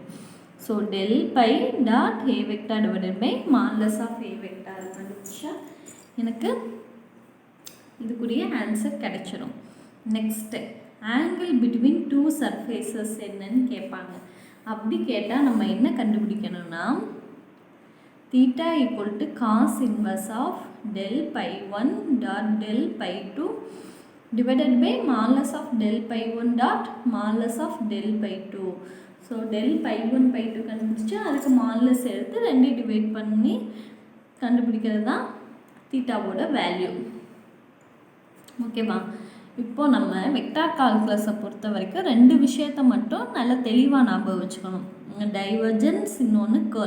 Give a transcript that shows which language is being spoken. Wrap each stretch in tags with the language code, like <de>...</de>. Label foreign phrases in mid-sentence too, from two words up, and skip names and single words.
<en>So del pi dot a vector divided by modulus of a vector</en> <ta>கண்டுபிடிச்சா எனக்கு இதுக்குரிய ஆன்சர் கிடைச்சிடும்.</ta> <en>Next angle between two surfaces</en> <ta>என்னன்னு கேட்பாங்க. அப்படி கேட்டால் நம்ம என்ன கண்டுபிடிக்கணும்னா</ta> <en>theta equal to cos inverse of del pi 1 dot del pi 2 divided by modulus of del pi 1 dot modulus of del pi 2. So del pi 1 pi 2</en> <ta>கண்டுபிடிச்சு அதுக்கு மாடுலஸ் எடுத்து 2 டிவைட் பண்ணி கண்டுபிடிக்கிறது தான் தீட்டாவோட வேல்யூ. ஓகேவா? இப்போது நம்ம வெக்டார் கால்குலஸை பொறுத்த வரைக்கும் 2 விஷயத்தை மட்டும் நல்லா தெளிவாக ஞாபகம் வச்சுக்கணும். டைவர்ஜென்ஸ், இன்னொன்று கேர்ள்.</ta>